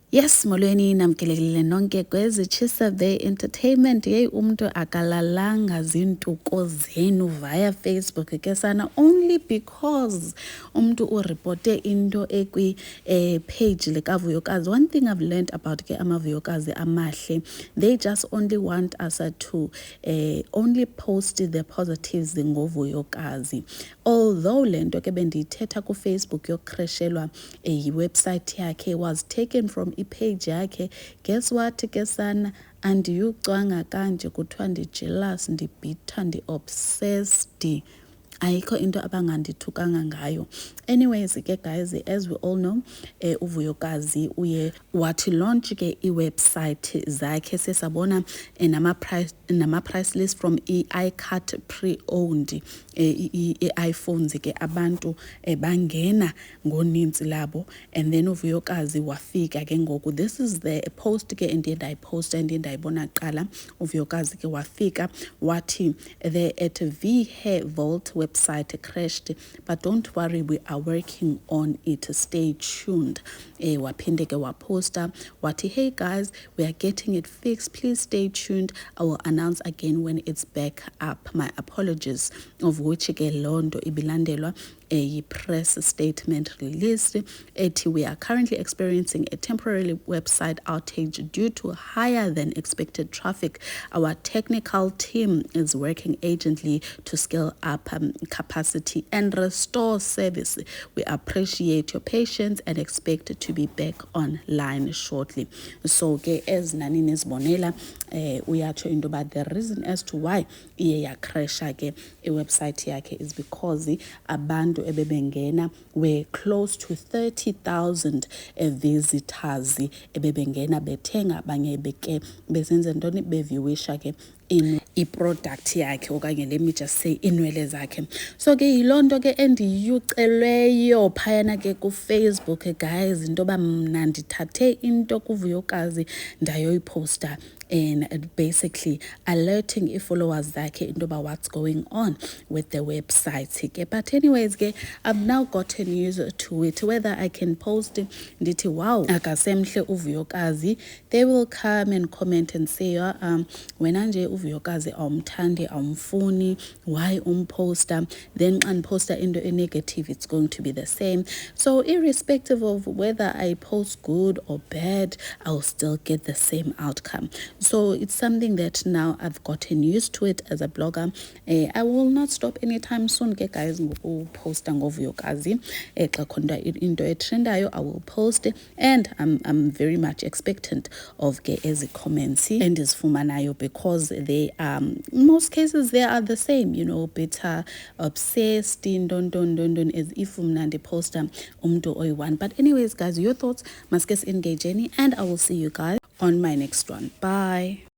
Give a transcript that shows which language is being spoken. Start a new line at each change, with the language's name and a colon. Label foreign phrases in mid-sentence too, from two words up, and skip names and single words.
Xhosa: Yes, molweni namkelekile nonke kwezi Chisa Bay Entertainment. Yey umntu akalalanga zintuko zenu via Facebook ke sana,
English: only because
Xhosa: umntu uripote into ekwi page likaVuyokazi.
English: One thing I've learned about ke
Xhosa: amaVuyokazi amahle,
English: they just only want us to only post the positives ngoVuyokazi.
Xhosa: Although lento ke bendiyithetha ku Facebook yokukreshelwa website yakhe
English: was taken from
Xhosa: page yakhe.
English: Guess what
Xhosa: ke sana, andiyucwanga kanje kuthiwa ndi-jealous, ndibhitha, ndi-obsessed. Ayikho into abangandithukanga ngayo.
English: Anyways ke guys, as we all know,
Xhosa: uVuyokazi uye wathi launch ke iwebsite zakhe, sesabona nama price list from iCut
English: pre-owned iPhones
Xhosa: ke abantu bangena ngoninzi labo,
English: and then
Xhosa: uVuyokazi wafika ke ngoku.
English: This is the post
Xhosa: ke endiye ndayiposta, endiye ndayibona kuqala. uVuyokazi ke wafika wathi
English: the at V Hair Vault website crashed, but don't worry, we are working on it, stay tuned.
Xhosa: Waphinde ke waposta wathi,
English: hey guys, we are getting it fixed, please stay tuned, I will announce again when it's back up. My apologies. Of which
Xhosa: ke londo ibilandelwa
English: a press statement released. We are currently experiencing a temporary website outage due to higher than expected traffic. Our technical team is working urgently to scale up capacity and restore service. We appreciate your patience and expect to be back online shortly.
Xhosa: So ke as nani nisibonela uyatsho into
English: about the reason as to why
Xhosa: iye yakrasha ke iwebsite yakhe
English: is because
Xhosa: abantu ebebengena
English: were close to 30,000 visitors
Xhosa: ebebengena bethenga, abanye beke besenze ntoni beviewisha ke in i-product yakhe, okanye
English: let me just say
Xhosa: inwele zakhe. So ke yilonto ke endiyucelweyo phayana ke ku Facebook guys, into ba mna ndithathe into kuVuyokazi ndayoyiposta,
English: and basically alerting
Xhosa: i-followers zakhe into
English: about what's going on with the website. But anyways ke, I've now gotten used to it, whether I can post
Xhosa: ndithi wow akasemhle uVuyokazi,
English: they will come and comment and say
Xhosa: wena nje uVuyokazi awumthandi, awumfuni,
English: why umposter. Then
Xhosa: xa ndiposta into
English: negative, it's going to be the same. So irrespective of whether I post good or bad, I'll still get the same outcome. So it's something that now I've gotten used to it as a blogger. I will not stop anytime soon ke guys
Xhosa: ngokuposta ngoVuyokazi. Xa khona into etrendayo,
English: I will post, and I'm very much expectant of
Xhosa: ke ezi comments endizifumanayo,
English: because they in most cases they are the same, you know, bitter, obsessed, don as if
Xhosa: mna ndiposta umntu oyi-one.
English: But anyways guys, your thoughts, maske engage, and I will see you guys on my next one. Bye.